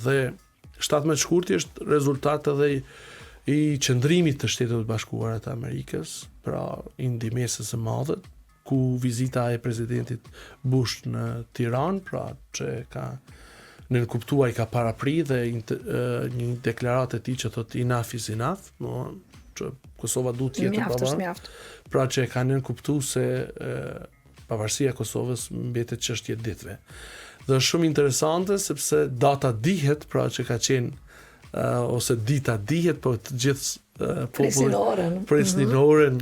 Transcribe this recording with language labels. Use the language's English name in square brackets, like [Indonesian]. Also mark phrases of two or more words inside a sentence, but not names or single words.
[Albanian] Dhe 17 shkurti është rezultat edhe i qëndrimit të Shtetit Bashkuar të Amerikës, pra i ndihmesës së madhe, ku vizita e presidentit Bush në Tiranë, pra që ka nënkuptuar, i ka parapri dhe një deklaratë e tij që thotë [English] enough is enough, [Albanian] që Kosova duhet të jetë pavarur. Pra që ka nënkuptuar se pavarësia e Kosovës mbetet çështje ditëve. Dhe është shumë interesante sepse data dihet, pra që ka qenë ose dita dihet, po të gjithë Presin orën.